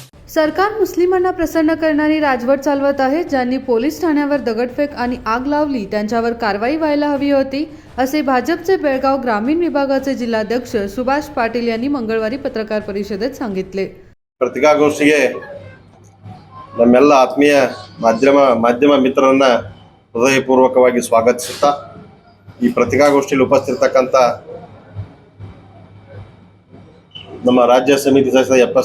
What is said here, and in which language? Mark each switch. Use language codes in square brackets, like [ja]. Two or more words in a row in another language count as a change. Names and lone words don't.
[mr] सरकार मुस्लिमांना प्रसन्न करणारी राजवट चालवत आहे. ज्यांनी पोलीस ठाण्यावर दगडफेक आणि आग लावली त्यांच्यावर कारवाई व्हायला हवी होती, असे भाजपचे बेळगाव ग्रामीण विभागाचे जिल्हाध्यक्ष सुभाष पाटील यांनी मंगळवारी पत्रकार परिषदेत सांगितले. [kn] ಪತ್ರಿಕಾಗೋಷ್ಠಿಗೆ ನಮ್ಮೆಲ್ಲ ಆತ್ಮೀಯ ಮಾಧ್ಯಮ ಮಿತ್ರರನ್ನ ಹೃದಯಪೂರ್ವಕವಾಗಿ ಸ್ವಾಗತಿಸುತ್ತಾ ಈ ಪತ್ರಿಕಾಗೋಷ್ಠಿಯಲ್ಲಿ ಉಪಸ್ಥಿತರಿರತಕ್ಕಂಥ ನಮ್ಮ ರಾಜ್ಯ ಸಮಿತಿ ಸದಸ್ಯ ಎಫ್.ಎಸ್.